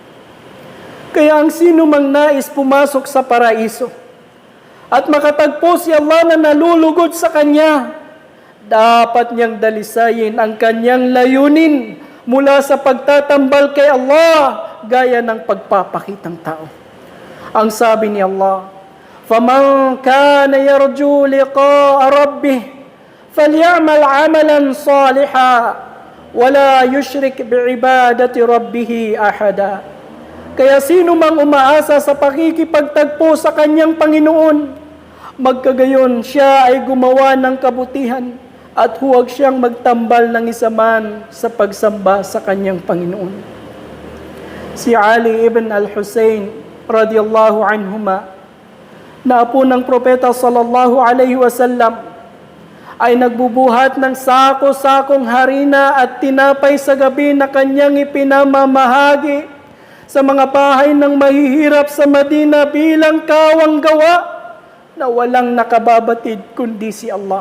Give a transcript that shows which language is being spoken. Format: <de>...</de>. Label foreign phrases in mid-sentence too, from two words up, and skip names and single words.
<tl>Kaya ang sino mang nais pumasok sa paraiso at makatagpo si Allah na nalulugod sa kanya, dapat niyang dalisayin ang kanyang layunin mula sa pagtatambal kay Allah gaya ng pagpapakitang tao. Ang sabi ni Allah,</tl> <ar>"فمن كان يرجو لقاء ربه فليعمل عملا صالحا ولا يشرك بعبادة ربه أحدا."</ar> <tl>Kaya sino mang umaasa sa pakikipagtagpo sa kanyang Panginoon, Magkagayon, siya ay gumawa ng kabutihan at huwag siyang magtambal ng isa man sa pagsamba sa kanyang Panginoon. Si Ali ibn al-Husayn</tl> <ar>رضي الله عنهما,</ar> <tl>na apo ng propeta</tl> <ar>صلى الله عليه وسلم,</ar> <tl>ay nagbubuhat ng sako-sakong harina at tinapay sa gabi na kanyang ipinamamahagi sa mga bahay ng mahihirap sa Madina bilang kawang gawa na walang nakababatid kundi si Allah.</tl>